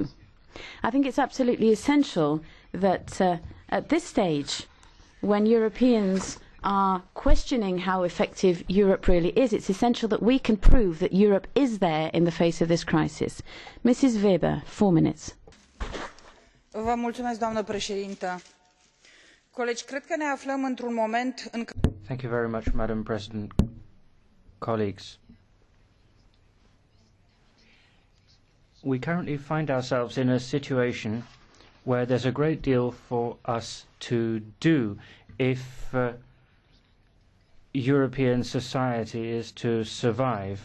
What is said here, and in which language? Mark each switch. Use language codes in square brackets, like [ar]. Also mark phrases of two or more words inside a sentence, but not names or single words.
[en] I think it's absolutely essential that at this stage, when Europeans are questioning how effective Europe really is, it's essential that we can prove that Europe is there in the face of this crisis. Mrs. Weber, 4 minutes. [ro] Vă mulțumesc, doamnă președintă. Colegi, cred că ne aflăm într-un moment în care... [en] Thank you very much, Madam President. Colleagues, we currently find ourselves in a situation where there's a great deal for us to do if European society is to survive.